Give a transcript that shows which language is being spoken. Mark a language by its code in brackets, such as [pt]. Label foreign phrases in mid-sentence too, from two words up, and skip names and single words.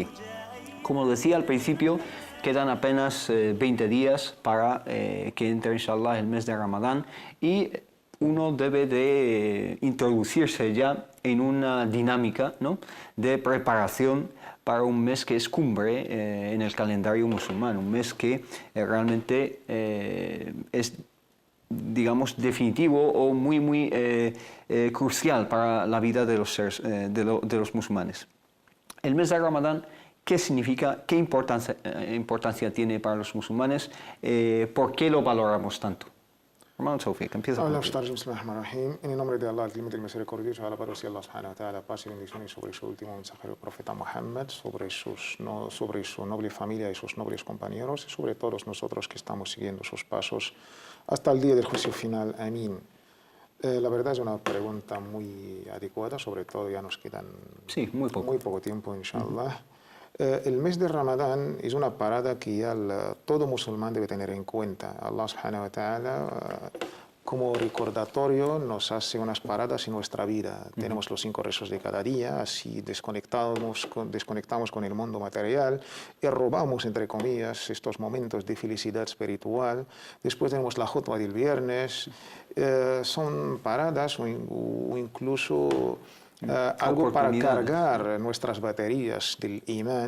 [es] Como decía al principio, quedan apenas 20 días para que entre, inshallah, el mes de Ramadán, y uno debe de introducirse ya en una dinámica, ¿no?, de preparación para un mes que es cumbre en el calendario musulmán, un mes que realmente es, digamos, definitivo o muy crucial para la vida de los seres, de los musulmanes. El mes de Ramadán, ¿qué significa? ¿Qué importancia tiene para los musulmanes? ¿Por qué lo valoramos tanto? Hermano Tawfiq, empieza contigo. En el nombre de Allah, el clemente y misericordioso, alabado sea Allah [ar] سبحانه وتعالى, [es] paz y bendiciones sobre su último mensajero, profeta Muhammad, sobre su noble familia y sus nobles compañeros, y sobre todos nosotros que estamos siguiendo sus pasos hasta el día del juicio final. Amén. La verdad es una pregunta muy adecuada, sobre todo ya nos quedan muy poco tiempo, inshallah. El mes de Ramadán es una parada que ya todo musulmán debe tener en cuenta. [ar] الله سبحانه وتعالى, [es] como recordatorio, nos hace unas paradas en nuestra vida. Tenemos los 5 rezos de cada día, así desconectamos con el mundo material y robamos, entre comillas, estos momentos de felicidad espiritual. Después tenemos la jutba del viernes. Son paradas o incluso algo para cargar nuestras baterías del imán.